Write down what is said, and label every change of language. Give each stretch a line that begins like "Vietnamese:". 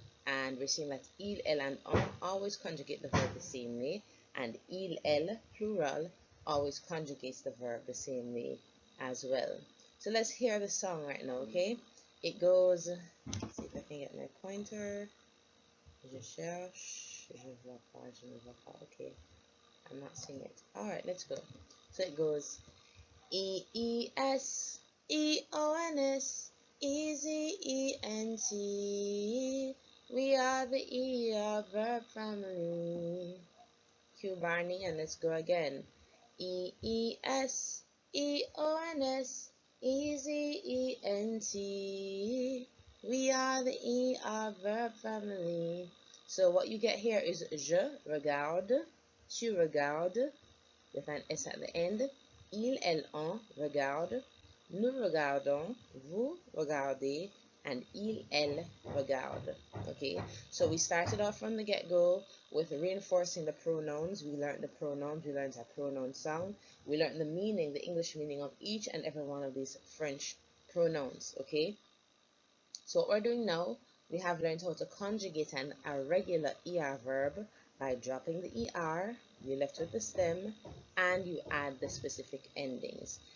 English: And we're seeing that il, elle, and on always conjugate the verb the same way, and il, elle, plural, always conjugates the verb the same way as well. So let's hear the song right now, okay? It goes, let's see if I can get my pointer.
French: Je cherche, je vois pas, je ne vois pas.
English: Okay, I'm not seeing it. All right, let's go. So it goes E-E-S, E-O-N-S, E-Z-E-N-T. We are the ER verb family. Cue Barney, and let's go again. E-E-S, E-O-N-S, E-Z-E-N-T. We are the ER verb family. So what you get here is
French: je regarde, tu regardes,
English: with an S at the end.
French: Il, elle, on regarde, nous regardons, vous regardez,
English: and
French: elle regarde.
English: Okay, so we started off from the get-go with reinforcing the pronouns. We learned the pronouns, we learned a pronoun sound, we learned the meaning, the English meaning of each and every one of these French pronouns. Okay, so what we're doing now, we have learned how to conjugate an irregular ER verb by dropping the ER, you left with the stem, and you add the specific endings.